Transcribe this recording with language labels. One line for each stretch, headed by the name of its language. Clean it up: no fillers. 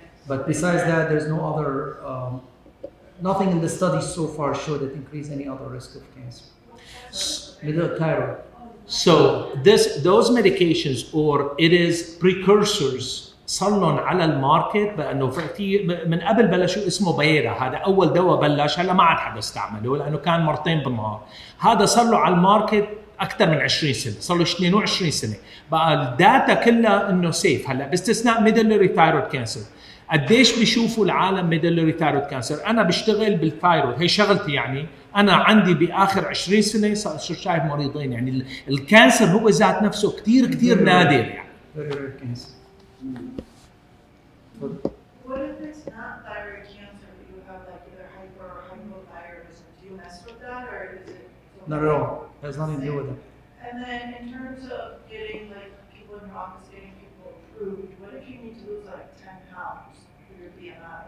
English: But besides that, there's no other, nothing in the study so far showed that increase any other risk of cancer. Medullary thyroid. So those medications or it is precursors
Arabic: صار لهم على الماركت بانه في من قبل بلشوا اسمه بيرا هذا اول دواء بلش هلا ما عاد حدا استعمله لانه كان مرتين بالنهار هذا صار له على الماركت اكثر من 20 سنه صار له 22 سنه بقى الداتا كلها انه سيف هلا باستثناء ميدلري ثايرويد كانسر قديش بيشوفوا العالم ميدلري ثايرويد كانسر؟ انا بشتغل بالثايرويد، هي شغلتي يعني. انا عندي باخر 20 سنه صار شايف مريضين، يعني الكانسر هو ذات نفسه كثير نادر يعني.
English: Very rare cancer. What if it's not thyroid cancer, but you have like either hyper or hypothyroidism? Do you mess with that, or is it? Not at all. Has nothing to do with it. And then in terms of getting like people in your office getting people approved, what if you need to lose like 10 pounds for your BMI?